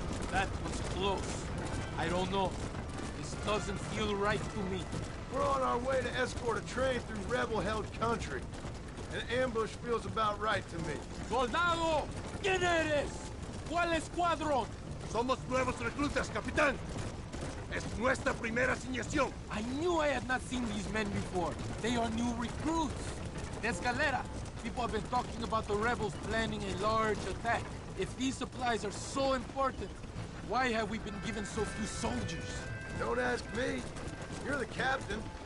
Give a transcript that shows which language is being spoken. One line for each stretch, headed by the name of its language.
English: That was close. I don't know. This doesn't feel right to me. We're on our way to escort a train through rebel-held country. An ambush feels about right to me.
Spanish: ¡Soldado! ¿Quién eres? ¿Cuál escuadrón? Somos nuevos reclutas, capitán. Es nuestra primera asignación.
English: I knew I had not seen these men before. They are new recruits. The Escalera. People have been talking about the rebels planning a large attack. If these supplies are so important, why have we been given so few soldiers? Don't ask me. You're the captain.